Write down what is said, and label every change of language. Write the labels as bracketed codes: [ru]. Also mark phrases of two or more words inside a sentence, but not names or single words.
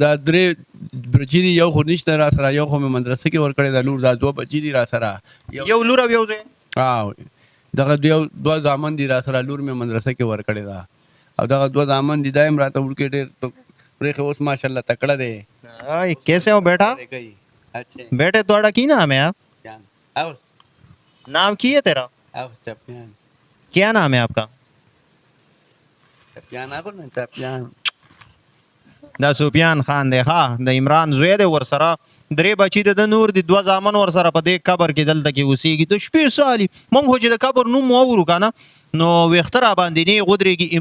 [ps] دا درې بچي دي یو خو نشته را سره یو خو مې مدرسه کې ورکړی دا لور دا دوه بچي دي را سره یو لور او یو زوی دغه دوه زامن دي را سره لور مې مدرسه کې ورکړی دا او دغه دوه زامن دي دا هم راته وړکې ډېر پرېښې اوس ماشاءالله تکړه دی. [ur] کیسے ہو بیٹا بیٹے تھوڑا کی نام ہے آپ نام کی ہے تیرا کیا نام ہے آپ کا [ps] دا سفیان خان دی ښه د عمران زوی دی ورسره درې بچي د نور دي دوه زامن ورسره په دې قبر کې دلته کې اوسېږي د شپې سالي موږ خو چې د قبر نوم واورو که نه نو ویښته راباندې نه غودرېږي.